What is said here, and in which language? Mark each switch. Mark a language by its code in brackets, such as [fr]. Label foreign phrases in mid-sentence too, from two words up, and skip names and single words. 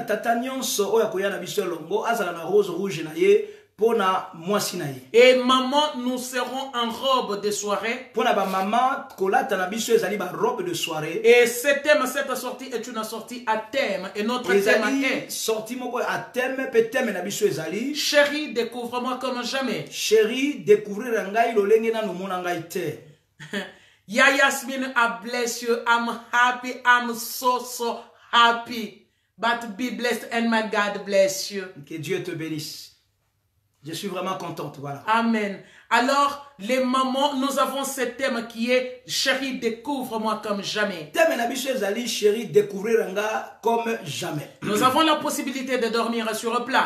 [fr] Et maman, nous serons en robe de soirée. Et ce thème, cette sortie est une sortie à thème. Et notre thème est Chérie, découvre-moi comme jamais. Chérie, découvrir [ln] Rangai Lolengena no monangai te. [en] Yasmine, I bless you. I'm happy. I'm so happy. But be blessed and my God bless you. [fr] Que Dieu te bénisse. Je suis vraiment contente, voilà. Amen. Alors, les mamans, nous avons ce thème qui est Chérie, découvre-moi comme jamais. Chérie, découvrir comme jamais. Nous avons la possibilité de dormir sur place.